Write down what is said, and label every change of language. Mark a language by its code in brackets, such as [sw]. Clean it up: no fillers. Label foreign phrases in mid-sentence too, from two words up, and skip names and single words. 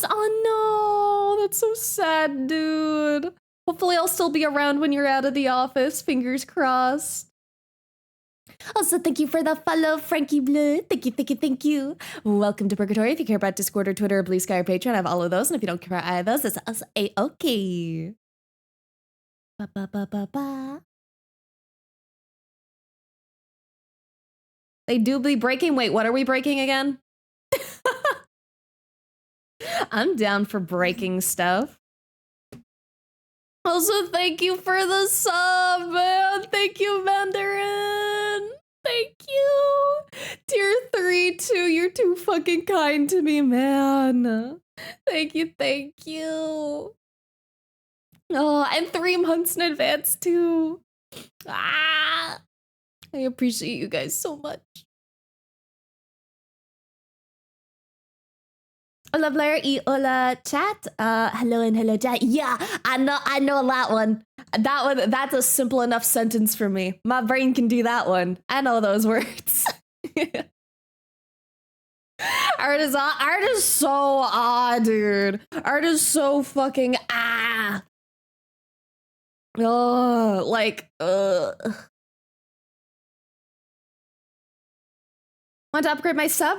[en] Oh no, that's so sad, dude. Hopefully I'll still be around when you're out of the office. Fingers crossed. Also, thank you for the follow, Frankie Blue. Thank you. Welcome to Purgatory. If you care about Discord or Twitter or Blue Sky or Patreon, I have all of those. And if you don't care about either of those, it's also a-okay. Ba-ba-ba-ba-ba. They do be breaking. Wait, what are we breaking again? I'm down for breaking stuff. Also, thank you for the sub, man. Thank you, Mandarin. Thank you. Tier 3, too. You're too fucking kind to me, man. Thank you, thank you. Oh, and 3 months in advance, too. I appreciate you guys so much. [es] Hola Blair y hola chat. [en] Hello and hello chat. Yeah, I know that one. That's a simple enough sentence for me. My brain can do that one. I know those words. Art is so dude. Art is so fucking Oh, like Want to upgrade my sub?